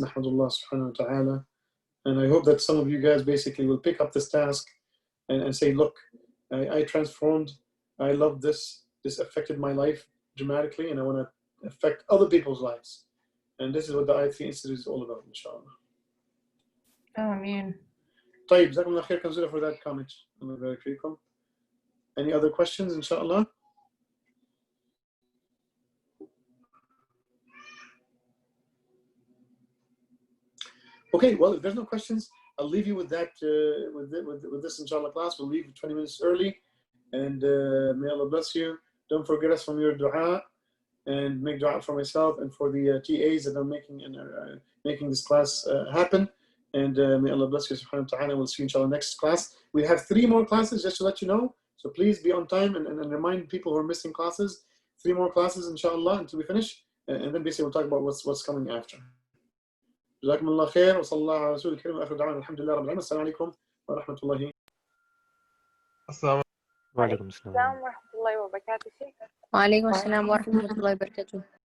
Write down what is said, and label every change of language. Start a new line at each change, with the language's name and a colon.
English: Alhamdulillah subhanahu wa ta'ala. And I hope that some of you guys basically will pick up this task and say, look, I transformed, I love this, this affected my life dramatically, and I want to affect other people's lives. And this is what the IIT Institute is all about, inshallah. Ameen.
Arabic: طيب, جزاكم الله خير كنزيلا
English: for that comment. Allah barik feekum. Any other questions, inshallah? Okay, well, if there's no questions, I'll leave you with that, with this inshallah class. We'll leave 20 minutes early, and may Allah bless you. Don't forget us from your dua, and make dua for myself and for the TAs that are making this class happen. And may Allah bless you subhanahu wa ta'ala. We'll see you inshallah next class. We have 3 more classes, just to let you know. So please be on time and remind people who are missing classes. 3 more classes inshallah until we finish, and then basically we'll talk about what's coming after.
Arabic: جزاكم الله خير وصلى الله على رسول الكريم واخر دعوانا الحمد لله رب العالمين. السلام عليكم ورحمة الله. السلام عليكم. السلام ورحمة الله وبركاته. وعليكم السلام ورحمة الله وبركاته.